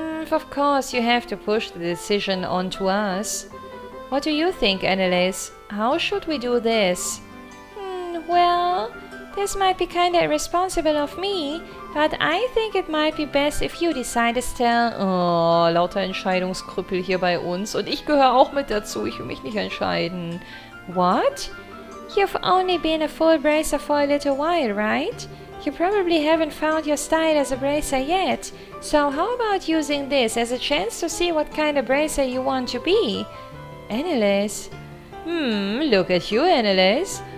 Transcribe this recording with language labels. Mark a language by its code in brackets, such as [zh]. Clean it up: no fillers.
[en] Of course, you have to push the decision onto us. What do you think, Annelies? How should we do this? Well, this might be kinda irresponsible of me, but I think it might be best if you decide, Estelle. [de] Oh, lauter Entscheidungskrüppel hier bei uns. Und ich gehöre auch mit dazu. Ich will mich nicht entscheiden. [en] What? You've only been a full bracer for a little while, right? You probably haven't found your style as a bracer yet. So how about using this as a chance to see what kind of bracer you want to be? Annelies. Look at you, Annelies.